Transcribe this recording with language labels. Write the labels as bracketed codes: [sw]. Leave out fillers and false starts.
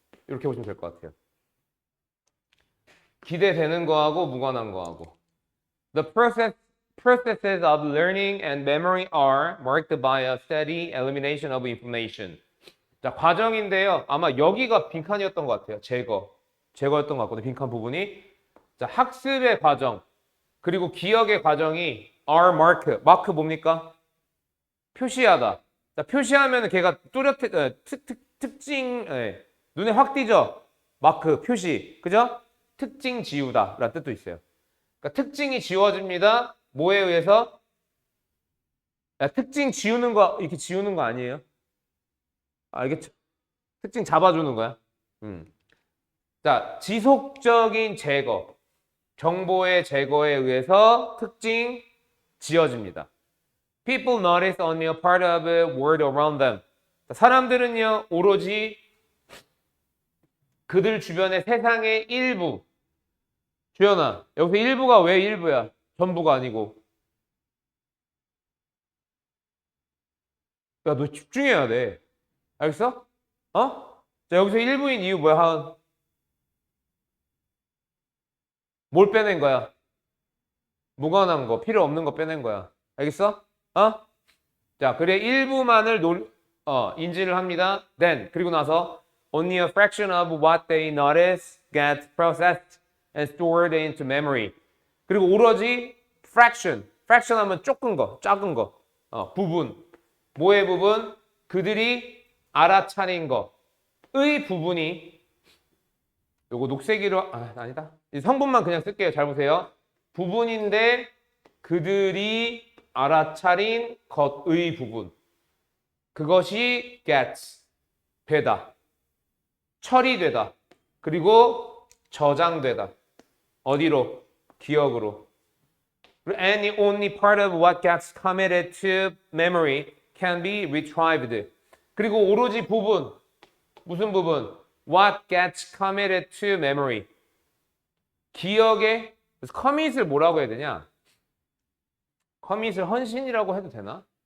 [ko] 이렇게 보시면 될 것 같아요. 기대되는 거하고 무관한 거하고. [en] The processes of learning and memory are marked by a steady elimination of information. [ko] 자, 과정인데요. 아마 여기가 빈칸이었던 것 같아요. 제거였던 것 같거든요. 빈칸 부분이. 자, 학습의 과정 그리고 기억의 과정이 [en] are mark. [ko] 마크 뭡니까? 표시하다. 자, 표시하면 걔가 뚜렷해 특징 눈에 확 띄죠. 마크 표시. 그죠? 특징 지우다 라는 뜻도 있어요. 그러니까 특징이 지워집니다. 뭐에 의해서? 특징 지우는 거 이렇게 지우는 거 아니에요? 알겠죠? 특징 잡아주는 거야. 자, 지속적인 제거. 정보의 제거에 의해서 특징 지어집니다. [en] People notice only a part of the world around them. [ko] 사람들은요, 오로지 그들 주변의 세상의 일부. 주연아, 여기서 일부가 왜 일부야? 전부가 아니고. 야, 너 집중해야 돼. 알겠어? 자, 여기서 일부인 이유 뭐야, 하은? 뭘 빼낸 거야? 무관한 거, 필요 없는 거 빼낸 거야. 알겠어? 자, 그래, 일부만을 인지를 합니다. [en] Then, [ko] 그리고 나서 [en] only a fraction of what they notice gets processed and stored into memory. [ko] 그리고 오로지 fraction 하면 조금 거, 작은 거, 부분. 뭐의 부분? 그들이 알아차린 거의 부분이 요거 녹색이로 아니다. 이 성분만 그냥 쓸게요. 잘 보세요. 부분인데 그들이 알아차린 것의 부분. 그것이 gets 되다. 처리되다. 그리고 저장되다. 어디로? 기억으로. [en] And only part of what gets committed to memory can be retrieved. [ko] 그리고 오로지 부분. 무슨 부분? [en] What gets committed to memory. [ko] 기억에 그래서 commit을 뭐라고 해야 되냐? commit을 헌신이라고 해도 되나?